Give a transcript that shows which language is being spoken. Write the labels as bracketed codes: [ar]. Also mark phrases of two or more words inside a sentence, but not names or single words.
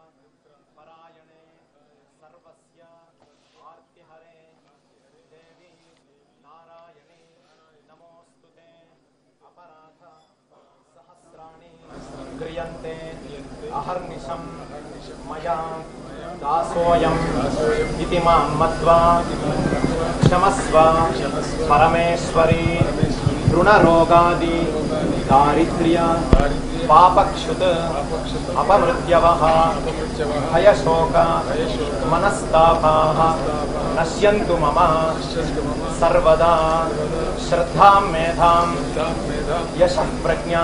[sa] పరాయణే సర్వస్య ఆర్తిహరే దేవి నారాయణి నమోస్తుతే అపరాధ సహస్రాణి క్రియంతే అహర్నిశం మయా దాసోయం ఇతి మాం మత్వా క్షమస్వ పరమేశ్వరి రుణరోగాది దారిద్ర్య पापक्षुत अपमृत्यवः भयशोक मनस्तापाः नश्यन्तु मम सर्वदा श्रद्धां मेधां यशः प्रज्ञां